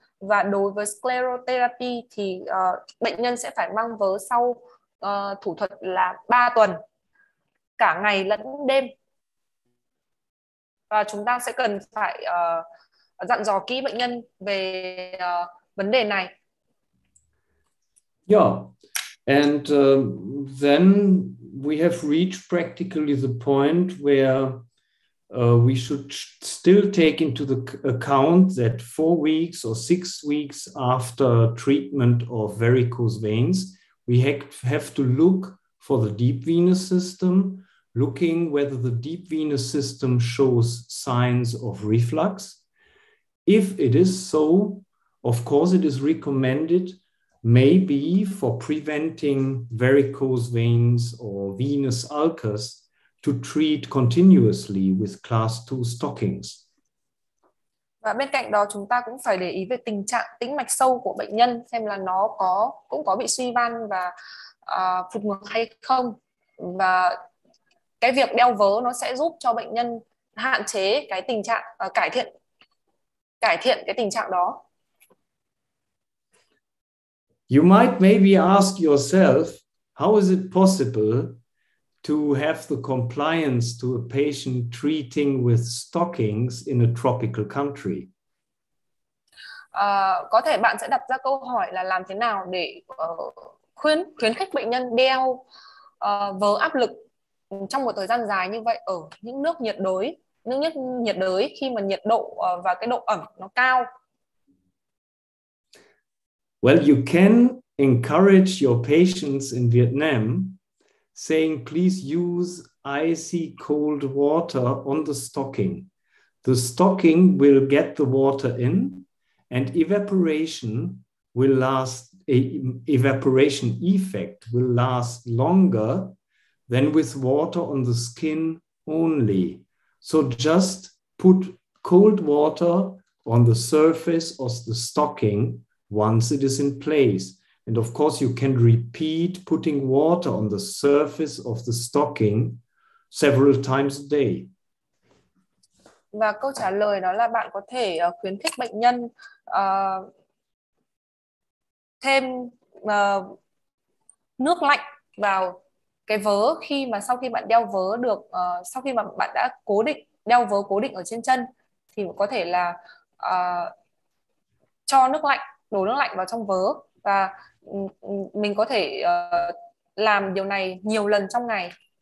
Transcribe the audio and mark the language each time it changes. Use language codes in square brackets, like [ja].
[vi] Và đối với sclerotherapy thì bệnh nhân sẽ phải mang vớ sau thủ thuật là 3 tuần, cả ngày lẫn đêm. Và chúng ta sẽ cần phải dặn dò kỹ bệnh nhân về vấn đề này. [en] Yeah, and then we have reached practically the point where we should still take into the account that 4 weeks or 6 weeks after treatment of varicose veins, we have to look for the deep venous system, looking whether the deep venous system shows signs of reflux. If it is so, of course, it is recommended maybe for preventing varicose veins or venous ulcers to treat continuously with class 2 stockings. [vi] Và bên cạnh đó chúng ta cũng phải để ý về tình trạng tĩnh mạch sâu của bệnh nhân, xem là nó cũng có bị suy van và phụt ngược hay không. Và cái việc đeo vớ nó sẽ giúp cho bệnh nhân hạn chế cái tình trạng cải thiện cái tình trạng đó. [en] You might maybe ask yourself, how is it possible to have the compliance to a patient treating with stockings in a tropical country? [vi] Có thể bạn sẽ đặt ra câu hỏi là làm thế nào để khuyến khích bệnh nhân đeo vớ áp lực trong một thời gian dài như vậy ở những nước nhiệt đới khi mà nhiệt độ và cái độ ẩm nó cao. [en] Well, you can encourage your patients in Vietnam saying, please use icy cold water on the stocking, the stocking will get the water in, and evaporation will last. Evaporation effect will last longer than with water on the skin only. So just put cold water on the surface of the stocking once it is in place. And of course, you can repeat putting water on the surface of the stocking several times a day. [vi] Và câu trả lời đó là bạn có thể khuyến khích bệnh nhân thêm nước lạnh vào cái vớ sau khi bạn đeo vớ được, sau khi mà bạn đã đeo vớ cố định ở trên chân thì có thể là cho đổ nước lạnh vào trong vớ, và mình có thể làm điều này nhiều lần trong ngày.